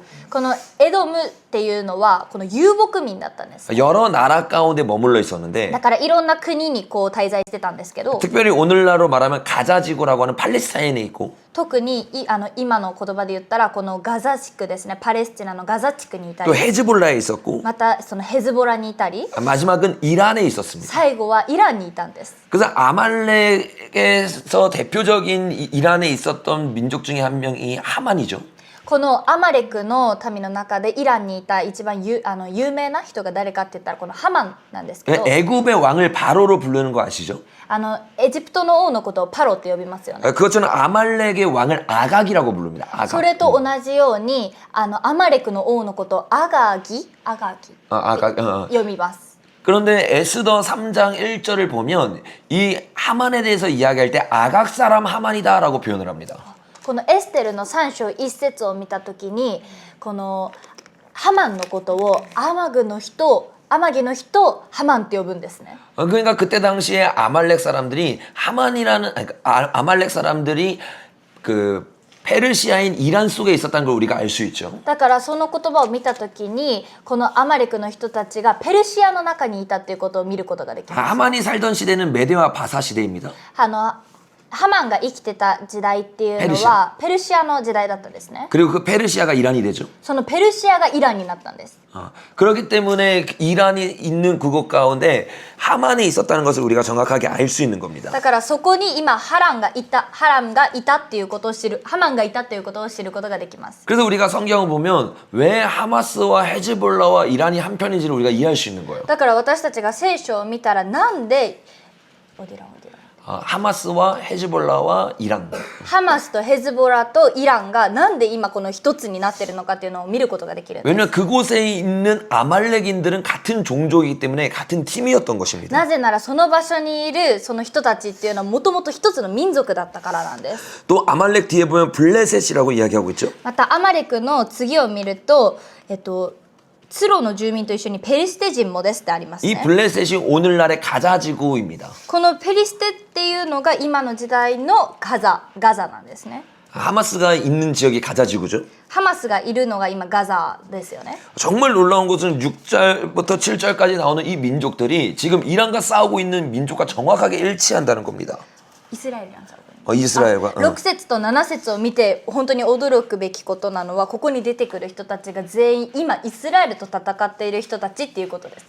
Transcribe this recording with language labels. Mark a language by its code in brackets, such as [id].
[ja] このエドムっていうのはこの遊牧民だったんです。 [ko] 여러 나라 가운데 머물러 있었는데 [ja] だからいろんな国にこう滞在してたんですけど、 [ko] 특별히 오늘날로 말하면 가자지구라고 하는 팔레스타인에 있고 [ja] 特に今の言葉で言ったらこのガザ地区ですね、パレスチナのガザ地区にいた [ko] 또 [ja] り、 [ko] 헤즈볼라에 있었고 [ja] またそのヘズボラにいたり、 [ko] 마지막은 이란에 있었습니다. [ja] 最後はイランにいたんです。 [ko] 그래서 아말렉에서 대표적인 이란에 있었던 민족 중에 한 명이 하만이죠. [ja] このアマレクの民の中でイランにいた一番有名な人が誰かって言ったらこのハマンなんですけど、 [ko] 애굽의 왕을 바로로 부르는 거 아시죠? [ja] エジプトの王のことをパロって呼びますよね。 [ko] 그것처럼 아말렉의 왕을 아각이라고 부릅니다. 아각. [ja] それと同じようにアマレクの王のことをアガギ読みます。 [ko] 그런데 에스더 3장 1절을 보면 이 하만에 대해서 이야기할 때 아각 사람 하만이다라고 표현을 합니다. [ja] このエステルの3章1節を見たときにこのハマンのことをアマギの人ハマンって呼ぶんですね。 [ko] 그러니까 그때 당시에 아말렉 사람들이 아말렉 사람들이 그 페르시아인 이란 속에 있었다는 걸 우리가 알 수 있죠. [ja] だからその言葉を見たときにこのアマレクの人たちがペルシアの中にいたっていうことを見ることができます。 [ko] 하만이 살던 시대는 메데와 바사 시대입니다. [ja] ハマンが生きてた時代っていうのはペルシアの時代だったんですね。 [ko] 그리고 그 페르시아가 이란이 되죠. [ja] そのペルシアがイランになったんです。 [ko] 그렇기 때문에 이란이 있는 그곳 가운데 하만이 있었다는 것을 우리가 정확하게 알 수 있는 겁니다. [ja] だからそこに今ハマンがいたっていうことを知ることができます。 [ko] 그래서 우리가 성경을 보면 왜 하마스와 헤즈볼라와 이란이 한 편인지를 우리가 이해할 수 있는 거예요. [ja] だから私たちが聖書を見たらなんで [ko] 하마스와 헤즈볼라와 이란. [ja] ハマスとヘズボラとイランがなんで今この一つになってるのかっていうのを見ることができるんです。 [ko] 왜냐면 그곳에 있는 아말렉인들은 같은 종족이기 때문에 같은 팀이었던 것입니다. [ja] なぜならその場所にいるその人たちっていうのはもともと一つの民族だったからなんです。 [ko] 또 아말렉 뒤에 보면 블레셋이라고 이야기하고 있죠. [ja] またアマレクの次を見るとツロの住民と一緒にペリシテ人もですってありますね。 [ko] 이 블레셋이 오늘날의 가자지구입니다. [ja] このペリシテっていうのが今の時代のガザなんですね。 [ko] 하마스가 있는 지역이 가자 지구죠. [ja] ハマスがいるのが今ガザですよね。 [ko] 정말 놀라운 것은 6절부터 7절까지 나오는 이 민족들이 지금 이란과 싸우고 있는 민족과 정확하게 일치한다는 겁니다. [ja] イスラエルなんちゃう。 [ko] 이스라엘과. [ja] 6節と7節を見て本当に驚くべきことなのはここに出てくる人たちが全員今イスラエルと戦っている人たちっていうことです。